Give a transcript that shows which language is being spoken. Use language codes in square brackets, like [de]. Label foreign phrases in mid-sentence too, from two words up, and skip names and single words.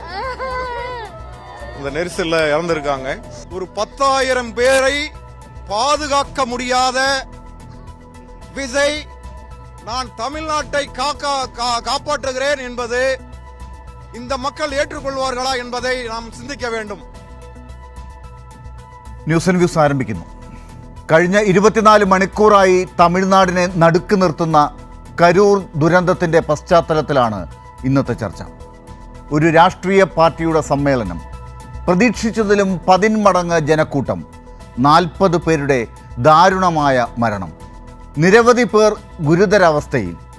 [ta] இந்த நெரிசலில் இறந்திருக்காங்க. ஒரு 10,000 பேரை பாதுகாக்க முடியாத விஜய் நான் தமிழ்நாட்டை காப்பாற்றுகிறேன் என்பது இந்த மக்கள் ஏற்றுக்கொள்வார்களா என்பதை நாம் சிந்திக்க வேண்டும். [ml] ന്യൂസ് ആൻഡ് വ്യൂസ് ആരംഭിക്കുന്നു. കഴിഞ്ഞ 24 മണിക്കൂറായി തമിഴ്നാടിനെ നടുക്ക് നിർത്തുന്ന കരൂർ ദുരന്തത്തിൻ്റെ പശ്ചാത്തലത്തിലാണ് ഇന്നത്തെ ചർച്ച. ഒരു രാഷ്ട്രീയ പാർട്ടിയുടെ സമ്മേളനം, പ്രതീക്ഷിച്ചതിലും 10 മടങ്ങ് ജനക്കൂട്ടം, 40 പേരുടെ ദാരുണമായ മരണം, നിരവധി പേർ ഗുരുതരാവസ്ഥയിൽ.